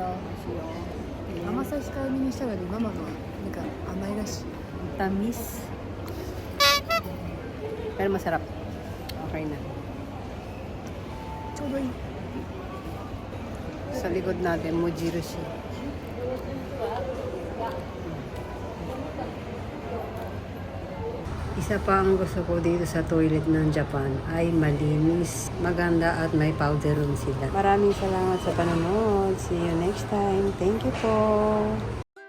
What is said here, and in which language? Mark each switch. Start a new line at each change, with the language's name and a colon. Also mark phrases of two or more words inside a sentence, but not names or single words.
Japanese: 甘さ控えめにしたのにママのなんか甘いらしい。
Filipino: Tamis. Pero masarap. Okay na.
Japanese: ちょうどいい。
Filipino: Sa likod natin, Mujirushi. Isa pa ang gusto ko dito sa toilet ng Japan ay malinis, maganda at may powder room sila. Maraming salamat sa panonood.
English: See you next time. Thank you po.